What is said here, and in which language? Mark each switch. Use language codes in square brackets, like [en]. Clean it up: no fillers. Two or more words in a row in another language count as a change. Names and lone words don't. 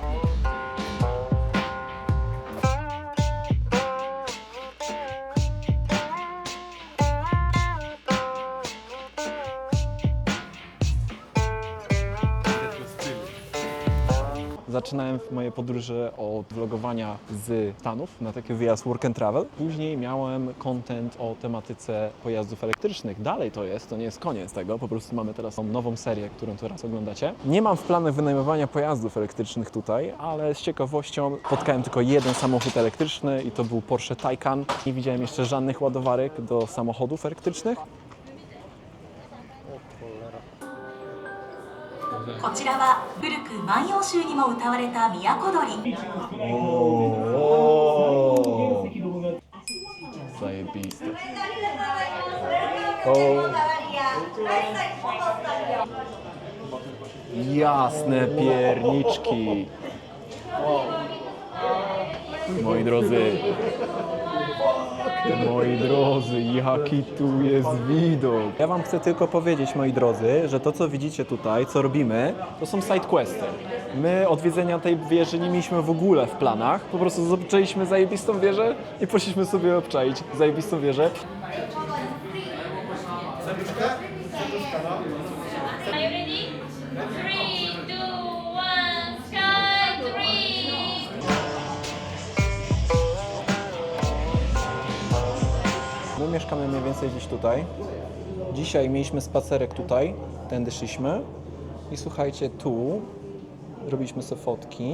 [pl] Zaczynałem moje podróże od vlogowania z Stanów na taki wyjazd [en] work and travel. [pl] Później miałem content o tematyce pojazdów elektrycznych. Dalej to nie jest koniec tego, po prostu mamy teraz tą nową serię, którą teraz oglądacie. Nie mam w planach wynajmowania pojazdów elektrycznych tutaj, ale z ciekawością spotkałem tylko jeden samochód elektryczny i to był Porsche Taycan. Nie widziałem jeszcze żadnych ładowarek do samochodów elektrycznych. [ja] こちらは古く万葉集にも歌われた都鳥。 [pl] Zajebiste. Jasne pierniczki. Moi drodzy, jaki tu jest widok. Ja wam chcę tylko powiedzieć, moi drodzy, że to co widzicie tutaj, co robimy, to są [en] side questy. [pl] My odwiedzenia tej wieży nie mieliśmy w ogóle w planach. Po prostu zobaczyliśmy zajebistą wieżę i poszliśmy sobie obczaić zajebistą wieżę. [en] Are you ready? 3, 2, 1, sky 3! [pl] My mieszkamy mniej więcej gdzieś tutaj. Dzisiaj mieliśmy spacerek tutaj, tędy szliśmy. I słuchajcie, tu robiliśmy sobie fotki.